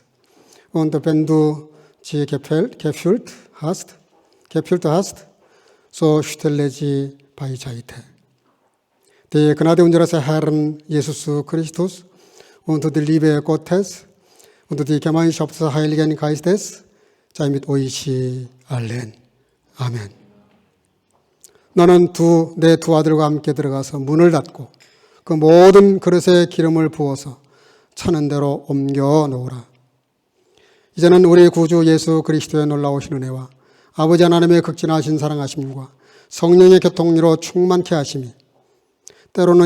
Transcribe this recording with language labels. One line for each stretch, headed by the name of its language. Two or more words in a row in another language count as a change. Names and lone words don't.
German: Und wenn du sie gefüllt hast, so stelle sie beiseite. Die Gnade unseres Herrn Jesus Christus und die Liebe Gottes und die Gemeinschaft des Heiligen Geistes sei mit euch allen.
Korean: 아멘. 너는 내 두 아들과 함께 들어가서 문을 닫고 그 모든 그릇에 기름을 부어서 차는 대로 옮겨 놓으라. 이제는 우리 구주 예수 그리스도의 놀라우신 은혜와 아버지 하나님의 극진하신 사랑하심과 성령의 교통으로 충만케 하심이 때로는